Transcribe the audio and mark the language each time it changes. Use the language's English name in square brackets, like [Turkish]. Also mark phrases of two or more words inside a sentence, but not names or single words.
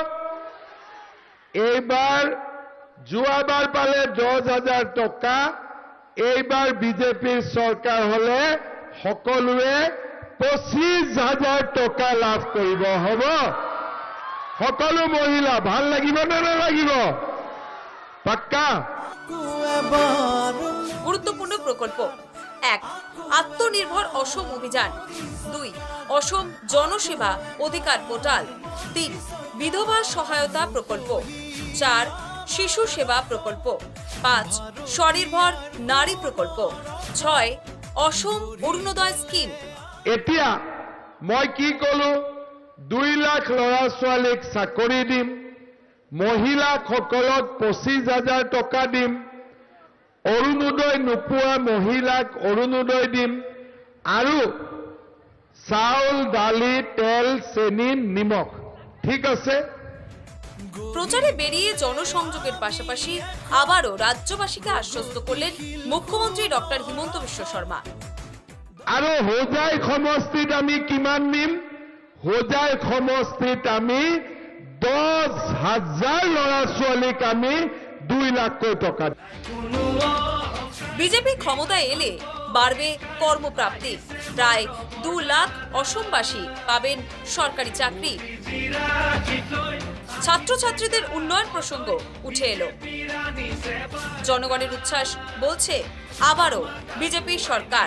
[Assamese] এইবাৰ যোৱাবাৰ পালে 10,000 টকা, এইবাৰ বিজেপিৰ চৰকাৰ হ'লে সকলোৱে 25,000 টকা লাভ কৰিব। হ'ব? সকলো মহিলা ভাল লাগিব নে নালাগিব? পাক্কা? [Bangla] গুরুত্বপূর্ণ প্রকল্প: 1. আত্মনির্ভর অসম অভিযান। 2. অসম জনসেবা অধিকার পোর্টাল। 3. বিধবা সহায়তা প্রকল্প। 4. শিশু সেবা প্রকল্প। 5. স্বনির্ভর নারী প্রকল্প। 6. অসম অরুণোদয় স্কিম। [Assamese] এতিয়া মই কি কলো? 2 লাখ ল'ৰা ছোৱালীক চাকৰি দিম, মহিলাসকলক 25,000 টকা দিম, অৰুণোদয় নোপোৱা মহিলাক অৰুণোদয় দিম, আৰু চাউল, দালি, তেল, চেনি, নিমখ। ঠিক আছে? [Bangla] প্রচারে বেরিয়ে জনসংযোগের পাশাপাশি আবারও রাজ্যবাসীকে আশ্বস্ত করলেন মুখ্যমন্ত্রী ডক্টর হিমন্ত বিশ্ব শর্মা। [Assamese] আৰু হোজাই সমষ্টিত আমি কিমান দিম? হোজাই সমষ্টিত আমি 10,000 ল'ৰা ছোৱালীক আমি 2 লাখকৈ টকা দিম। [Bangla] বিজেপি ক্ষমতায় এলে বাড়বে কর্মপ্রাপ্তি। প্রায় 2 লাখ অসমবাসী পাবেন সরকারি চাকরি। ছাত্রছাত্রীদের উন্নয়ন প্রসঙ্গ উঠে এলো। জনগণের উচ্ছ্বাস বলছে আবারও বিজেপি সরকার।